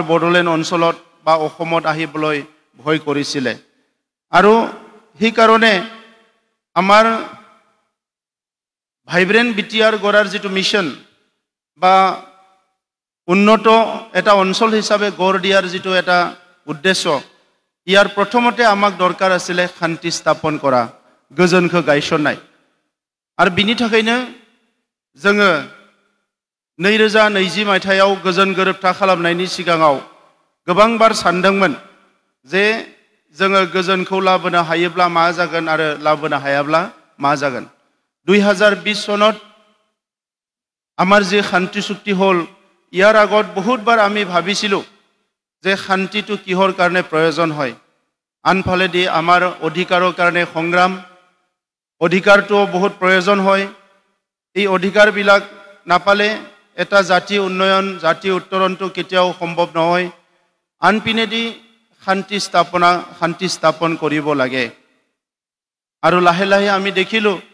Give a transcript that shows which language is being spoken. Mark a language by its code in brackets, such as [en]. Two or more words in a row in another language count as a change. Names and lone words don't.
[as] বড়োলেণ্ড অঞ্চলত বা অসমত আহিবলৈ ভয় কৰিছিলে আৰু সেই কাৰণে আমাৰ ভাইব্ৰেণ্ট বিটিআৰ গড়াৰ যেটো মিশন বা উন্নত এটা অঞ্চল হিচাপে গড় দিয়াৰ যেটো এটা উদ্দেশ্য ইয়াৰ প্ৰথমতে আমাক দৰকাৰ আছিল শান্তি স্থাপন কৰা [brx] गोजोनखौ गायसननाय आरो बिनि थाखायनो जोङो 2020 मायथाइयाव गोजोन गोरोबथा खालामनायनि सिगाङाव गोबां बार सानदोंमोन जे जोङो गोजोनखौ लाबोनो हायोब्ला मा जागोन आरो लाबोनो हायाब्ला मा जागोन [as] 2020 सনত আমাৰ যে শান্তি চুক্তি হল ইয়াৰ আগত বহুত বাৰ আমি ভাবিছিলো যে শান্তিটো কিহৰ কাৰণে প্ৰয়োজন হয় আনফালে দি আমাৰ অধিকাৰৰ কাৰণে সংগ্ৰাম অধিকাৰটো বহুত প্ৰয়োজন হয় এই অধিকাৰ বিলাক নাপালে এটা জাতি উন্নয়ন জাতি উত্তৰণটো কেতিয়াও সম্ভৱ নহয় আনপিনে দি শান্তি স্থাপন কৰিব লাগে আৰু লাহে লাহে আমি দেখিলো